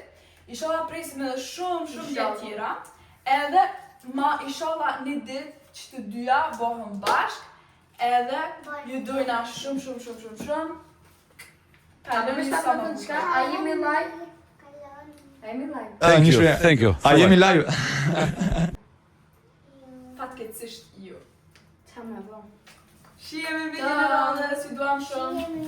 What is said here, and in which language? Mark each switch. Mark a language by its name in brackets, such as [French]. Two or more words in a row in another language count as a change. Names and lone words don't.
[Albanian] Inshallah presim edhe shumë gjëra tjera. Edhe ma inshallah një ditë që të dyja bëhen bashkë. Edhe ju dojna shumë. Kaloni sa më bukur. A jemi live? A jemi live? [English] Thank you. [Albanian] A jemi live? Fatkeqësisht ju. Qa me bo? Shihemi videon e radhës, ju duam shumë.